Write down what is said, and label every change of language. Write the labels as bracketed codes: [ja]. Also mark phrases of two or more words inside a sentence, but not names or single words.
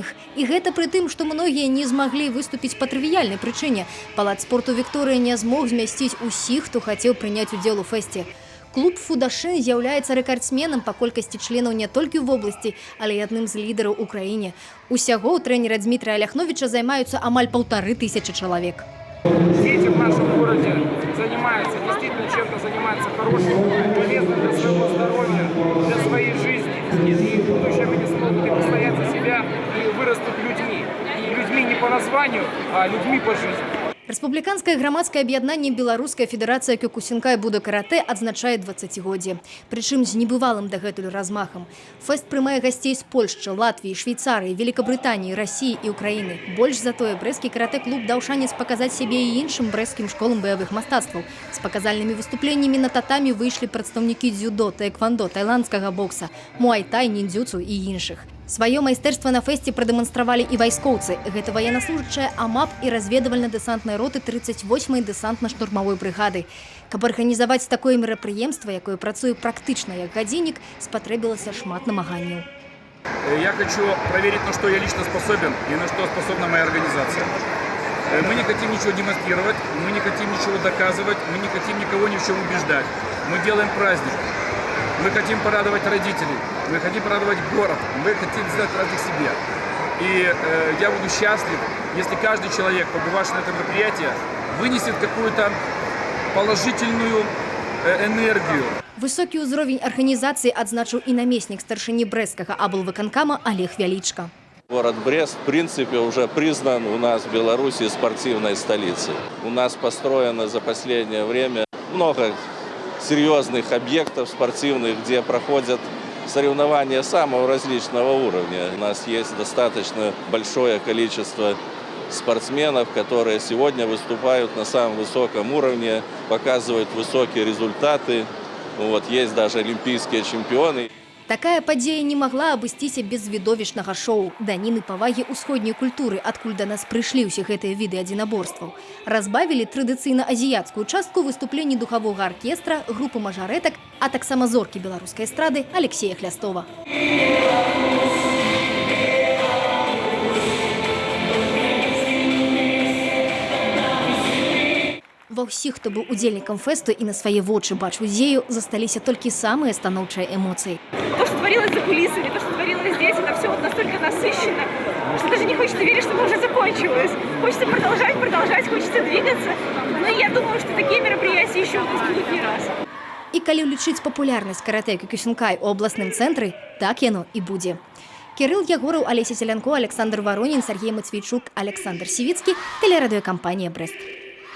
[be] І гэта пры тым, што многія не змаглі выступіць па трывіяльнай прычыне. Палац спорту «Вікторыя» не змог змясціць усіх, хто хацеў прыняць удзел у фэсце. Клуб «Фудашын» з'яўляецца рэкардсменам па колькасці членаў не толькі ў вобласці, але і адным з лідараў у краіне. Усяго у трэнера Дмітрия Ляхновича займаюцца амаль 1500 чалавек. [ru] Дети в нашем городе занимаются, действительно чем-то занимаются хорошим, полезным для своего здоровья, для своей жизни. И в будущем они смогут и постоять за себя, и вырастут людьми. И людьми не по названию, а людьми по жизни. [be] Рэспубліканскае грамадскае аб'яднанне «Беларуская федэрацыя кёкусінкай буда-каратэ» адзначае 20-годдзе. Прычым з небывалым дагэтуль размахам. Фэст прымае гасцей з Польшчы, Латвіі, Швейцарыі, Великабрытаніі, Расіі і Украіны. Больш за тое, брэсцкі каратэ-клуб даў шанец паказаць сябе і іншым брэсцкім школам баявых мастацтваў. З паказальнымі выступленнямі на татамі выйшлі прадстаўнікі дзюдо, таэквондо, тайландскага бокса, муай-тай, ніндзюцу і іншых. Сваё майстэрства на фэсце прадэманстравалі і вайскоўцы. Гэта ваеннаслужачая АМАП і разведвальна-дэсантнай роты 38-й дэсантна-штурмавой брыгады. Каб арганізаваць такое мерапрыемства, якое працуе практычна як гадзіннік, спатрэбілася шмат намаганняў. [ru] Я хочу проверить, на что я лично способен и на что способна моя организация. Мы не хотим ничего демонстрировать, мы не хотим ничего доказывать, мы не хотим никого ни в чем убеждать. Мы делаем праздник. Мы хотим порадовать родителей, мы хотим порадовать город, мы хотим сделать праздник себе. И я буду счастлив, если каждый человек, побывавший на этом мероприятии, вынесет какую-то положительную энергию. [be] Высокі ўзровень арганізацыі адзначыў і намеснік старшыні брэсцкага аблвыканкама Олег Вялічка. [ru] Город Брест, в принципе, уже признан у нас в Беларуси спортивной столицей. У нас построено за последнее время много серьезных объектов спортивных, где проходят соревнования самого различного уровня. У нас есть достаточно большое количество спортсменов, которые сегодня выступают на самом высоком уровне, показывают высокие результаты. Есть даже олимпийские чемпионы. [be] Такая падзея не магла абысціся без відовішнага шоу, даніны павагі ўсходняй культуры, адкуль да нас прыйшлі ўсе гэтыя віды адзінаборстваў. Разбавілі традыцыйна азіяцкую частку выступленні духавога аркестра, групы мажарэтак, а таксама зоркі беларускай эстрады Алексея Хлястова. Ва ўсіх, хто быў удзельнікам фэсту і на свае вочы бачыў дзею, засталіся толькі самыя станоўчыя эмоцыі. [ru] То, что творилось за кулисами, то, что творилось здесь, это все настолько насыщенно, что даже не хочется верить, что это уже закончилось. Хочется продолжать, хочется двигаться. Но я думаю, что такие мероприятия еще у нас будут не раз. [be] І калі ўлічыць папулярнасць каратэ кёкусінкай у абласным цэнтры, так яно і будзе. [ru] Кирилл Ягоров, Олеся Селянко, Александр Воронин, Сергей Матвейчук, Александр Сивицкий, телерадиокомпания «Брест».